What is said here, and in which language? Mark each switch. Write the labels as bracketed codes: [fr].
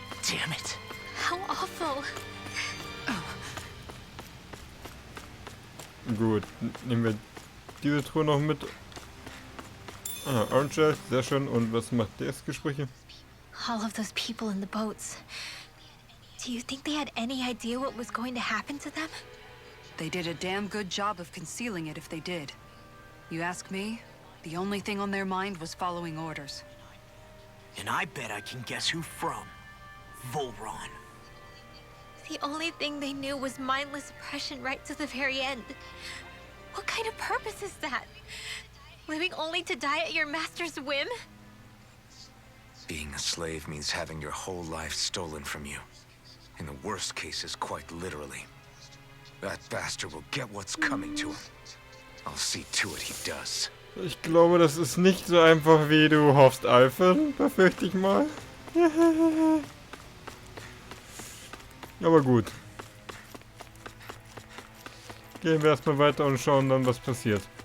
[en] Damn it. How awful. [de] Gut, nehmen wir diese Truhe noch mit. Ah, Orange Gel, sehr schön. Und was macht das Gespräche? [en] All of those people in the boats. Do you think they had any idea what was going to happen to them? They did a damn good job of concealing it if they did. You ask me, the only thing on their mind was following orders. And I bet I can guess who from. Volron. The only thing they knew was mindless oppression right to the very end. What kind of purpose is that? Living only to die at your master's whim? Being a slave means having your whole life stolen from you. In the worst cases, quite literally. That bastard will get what's coming to him. I'll see to it he does. [de] Ich glaube, das ist nicht so einfach, wie du hoffst, Alphen. Befürchte ich mal. Aber gut. Gehen wir erstmal weiter und schauen dann, was passiert.